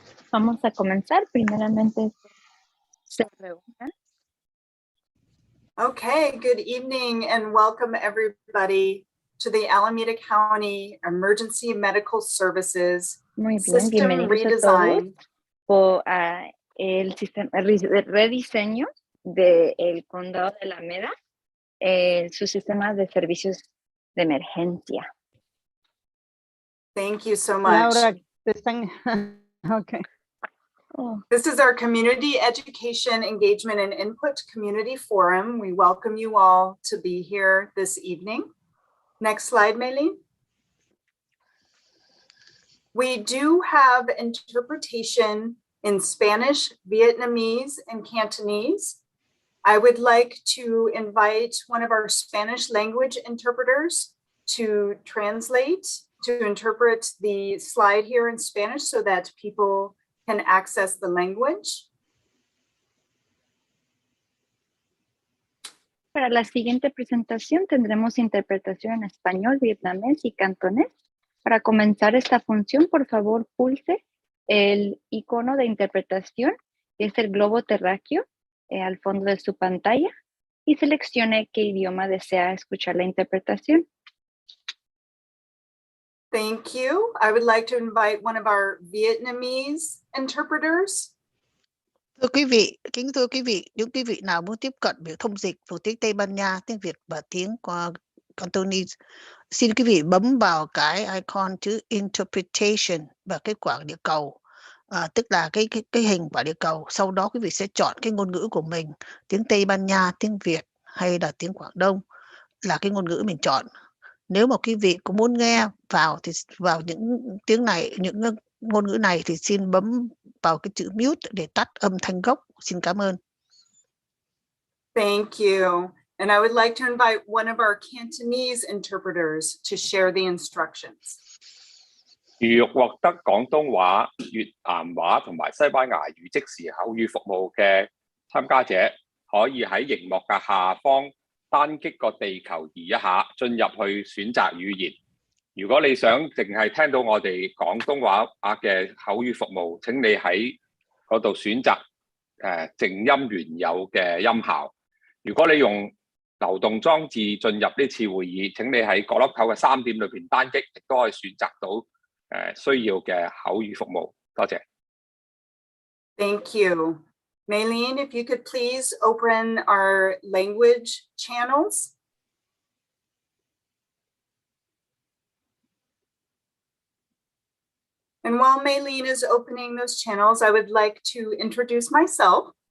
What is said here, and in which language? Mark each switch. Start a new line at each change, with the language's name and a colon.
Spanish: Vamos a comenzar. Primeramente, se reúnan.
English: Okay, good evening and welcome everybody to the Alameda County Emergency Medical Services
Spanish: Muy bien,
English: System
Spanish: bienvenidos a todos
English: Redesign.
Spanish: por el sistema el rediseño del condado de Alameda, su sistema de servicios de emergencia.
English: Thank you so much.
Spanish: Laura, te están... Okay. Oh,
English: This is our Community Education Engagement and Input Community Forum. We welcome you all to be here this evening. Next slide, Maylene. We do have interpretation in Spanish, Vietnamese, and Cantonese. I would like to invite one of our Spanish language interpreters to translate, to interpret the slide here in Spanish so that people can access the language.
Spanish: Para la siguiente presentación tendremos interpretación en español, vietnamés y cantonés. Para comenzar esta función, por favor, pulse el icono de interpretación, que es el globo terráqueo, al fondo de su pantalla, y seleccione qué idioma desea escuchar la interpretación.
English: Thank you. I would like to invite one of our Vietnamese interpreters.
Vietnamese: Kính thưa quý vị, những quý vị nào muốn tiếp cận biểu thông dịch của tiếng Tây Ban Nha, tiếng Việt và tiếng Cantonese, xin quý vị bấm vào cái icon chữ Interpretation và cái quả địa cầu, tức là cái hình quả địa cầu. Sau đó quý vị sẽ chọn cái ngôn ngữ của mình, tiếng Tây Ban Nha, tiếng Việt hay là tiếng Quảng Đông là cái ngôn ngữ mình chọn. Nếu mà quý vị có muốn nghe vào những tiếng này, những ngôn ngữ này thì xin bấm vào cái chữ mute để tắt âm thanh gốc. Xin cảm ơn.
English: Thank you. And I would like to invite one of our Cantonese interpreters to share the instructions.
Cantonese: 如欲獲得廣東話、越南話同埋西班牙語即時口語服務嘅參加者，可以喺熒幕嘅下方單擊個地球儀一下，進入去選擇語言。如果你想淨係聽到我哋廣東話嘅口語服務，請你喺嗰度選擇靜音原有嘅音效。如果你用流動裝置進入呢次會議，請你喺角落頭嘅3點裏邊單擊，亦都可以選擇到需要嘅口語服務。多謝。
English: Thank you. Maylene, if you could please open our language channels. And while Maylene is opening those channels, I would like to introduce myself.